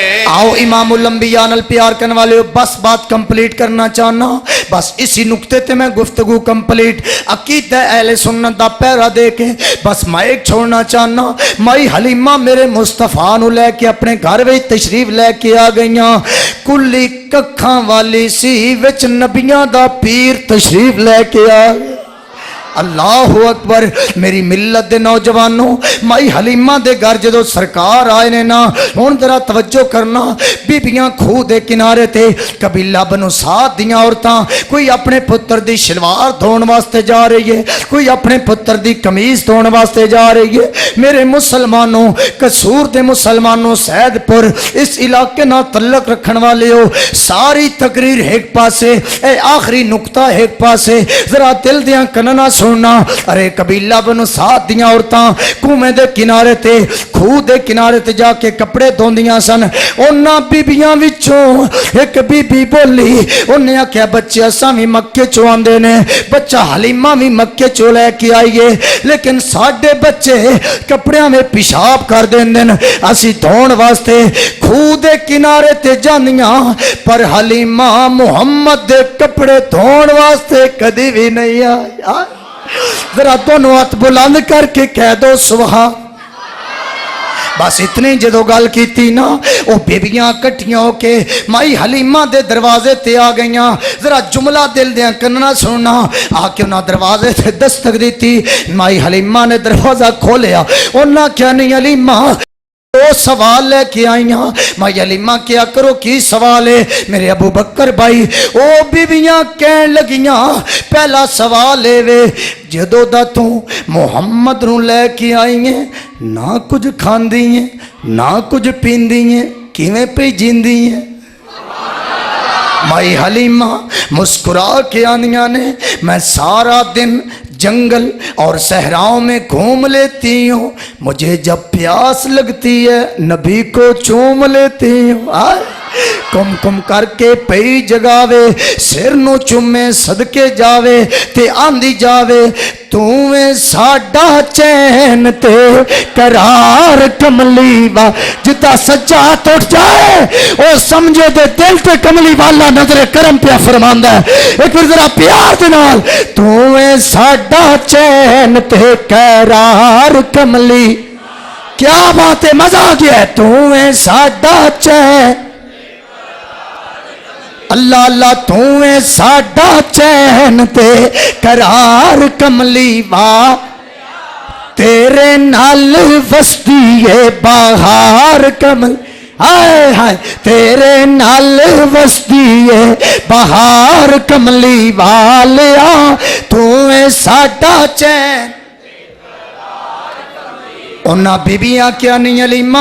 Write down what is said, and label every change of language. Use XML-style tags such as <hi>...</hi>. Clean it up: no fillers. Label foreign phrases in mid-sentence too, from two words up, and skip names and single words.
<pa>آؤ امام الانبیاء نال پیار کرنے والے ہو بس بات کمپلیٹ کرنا چاہنا بس اسی نقطے تے میں گفتگو کمپلیٹ عقیدہ اہل سنت دا پیرا دے کے بس مائک چھوڑنا چاہنا مائی حلیمہ میرے مصطفیٰ نو لے کے اپنے گھر وچ تشریف لے کے آ گئیاں کلی ککھاں والی سی وچ نبیاں دا پیر تشریف لے کے آ گئے اللہ اکبر میری ملت دے نوجوانوں مائی حلیمہ دے گھر جدو سرکار آئے نے نا ہون ذرا توجہ کرنا بیبیاں کھو دے کنارے تے قبیلہ بنو سعد دیاں عورتاں کوئی اپنے پتر دی شلوار دھون واسطے جا رہی ہے کوئی اپنے پتر دی قمیض دھون واسطے جا رہی ہے میرے مسلمانوں قصور دے مسلمانوں سید پور اس علاقے نہ تعلق رکھن والے ہو ساری تقریر ایک پاسے اے آخری نقطہ ایک پاسے ذرا دل دیاں کننا سننا ارے قبیلہ بنو سعد دیاں عورتاں کنویں دے کنارے تے کھو دے کنارے تے جا کے کپڑے دھوندیاں سن انہاں بیبیاں وچوں ایک بی بی بولی انہیں آکھیا بچے اساں وی مکے چوں آندے نے بچہ حلیمہ وی مکے چوں لے کے آئیے لیکن ساڈے بچے کپڑیاں میں پیشاب کر دیندن اسی دھون واسطے کھو دے کنارے تے جاندیاں پر حلیمہ محمد دے کپڑے دھون واسطے کدی بھی نہیں آیا ذرا دونوں ہاتھ بلند کر کے کہہ دو سبحان بس اتنی جدو گل کیتی نا او بیبیاں کٹھیاں ہو کے مائی حلیمہ دے دروازے تے آ گئیاں ذرا جملہ دل دیاں کننا سننا آ کے انہاں دروازے تے دستک دیتی مائی حلیمہ نے دروازہ کھولیا انہاں کیا نہیں حلیمہ دو سوال لے کے آئیاں مائی حلیمہ کیا کرو کی سوال ہے میرے ابو بکر بھائی او بیبیاں کہن لگیاں پہلا سوال ہے وے جدو دا تو محمد نو لے کے آئی ہیں نہ کچھ کھاندی ہیں نہ کچھ پیندی ہیں کیویں پہ جیندی ہیں مائی حلیمہ مسکرا کے آنیاں نے</pa> <ur>میں سارا دن جنگل اور صحراؤں میں گھوم لیتی ہوں مجھے جب پیاس لگتی ہے نبی کو چوم لیتی ہوں</ur> <pa>کم کم کر کے پئی جگاوے سر نو چومے صدقے جاوے تے آندی جاوے تُویں ساڈا چین تے قرار کملی وا جتا سجا ٹوٹ جائے او سمجھے دے دل تے کملی والا نظر کرم پہ فرماندا ہے ایک پھر ذرا پیار دے نال تُویں ساڈا چین تے قرار کملی کیا بات ہے مزہ آ گیا ہے تُویں ساڈا چین اللہ اللہ تُویں ساڈا چین تے قرار کملی وا تیرے نال وسدی ہے بہار کمل ہائے ہائے تیرے نال وسدی ہے بہار کملی والیا تُویں ساڈا چین انہاں بیبیاں کیا نہیں علیمہ.</pa>